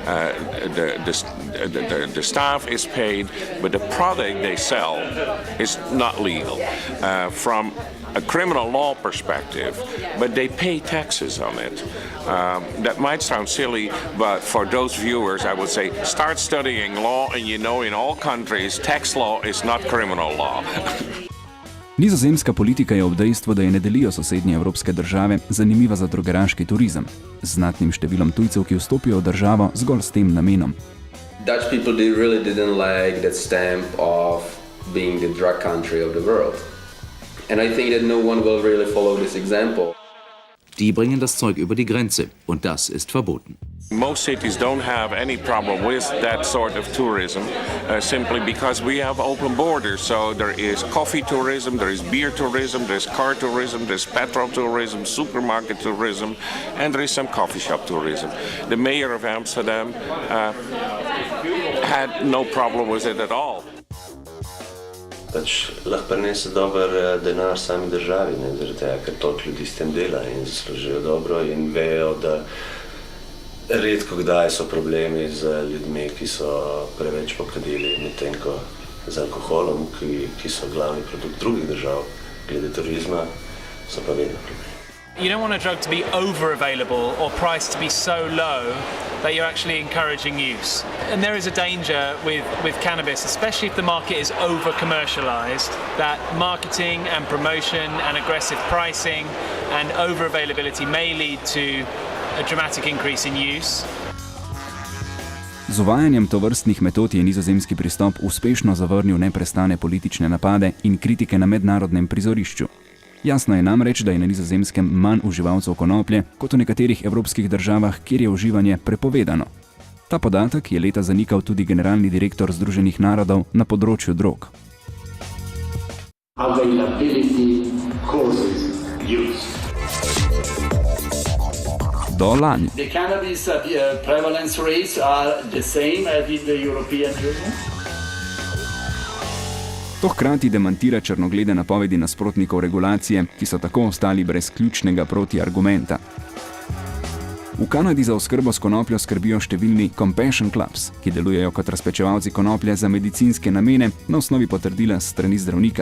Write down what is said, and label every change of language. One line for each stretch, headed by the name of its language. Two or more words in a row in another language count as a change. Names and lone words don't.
English: The staff is paid, but the product they sell is not legal from a criminal law perspective, but they pay taxes on it. That might sound silly, but for those viewers, I would say start studying law, and you know in all countries, tax law is not criminal law.
Slovenian: Nizozemska politika je ob dejstvu, da je ne delijo sosednje evropske države, zanimiva za drogeraški turizem, z znatnim številom tujcev, ki vstopijo v državo zgolj s tem namenom.
English: Dutch people really didn't like that stamp of being the drug country of the world. And I think that no one will really follow this example.
German: Die bringen das Zeug über die Grenze und das ist verboten.
English: Most cities don't have any problem with that sort of tourism simply because we have open borders. So there is coffee tourism, there is beer tourism, there's car tourism, there's petrol tourism, supermarket tourism, and there is some coffee shop tourism. The mayor of Amsterdam had no problem with it at all.
Slovenian: Pač lahko prinese dober denar sami državi, ne, zaradi tega, ker toliko ljudi s tem dela in zaslužijo dobro in vejo, da redko kdaj so problemi z ljudmi, ki so preveč pokadili, medtem ko z alkoholom, ki so glavni produkt drugih držav, glede turizma, so pa vedno problemi.
English: You don't want a drug to be over-available or priced to be so low that you're actually encouraging use. And there is a danger with cannabis, especially if the market is over-commercialized, that marketing and promotion and aggressive pricing and over-availability may lead to a dramatic increase in use.
Slovenian: Z uvajanjem tovrstnih metod je nizozemski pristop uspešno zavrnil neprestane politične napade in kritike na mednarodnem prizorišču. Jasno je namreč, da je na Nizozemskem manj uživalcev konoplje kot v nekaterih evropskih državah, kjer je uživanje prepovedano. Ta podatek je leta zanikal tudi generalni direktor Združenih narodov na področju drog. Do lani.
English: The cannabis prevalence rates are the same as in the European Union.
Slovenian: To hkrati demantira črnoglede napovedi nasprotnikov regulacije, ki so tako ostali brez ključnega protiargumenta. V Kanadi za oskrbo s konopljo skrbijo številni
English: compassion clubs,
Slovenian: ki delujejo kot razpečevalci konoplje za medicinske namene na osnovi potrdila s strani zdravnika.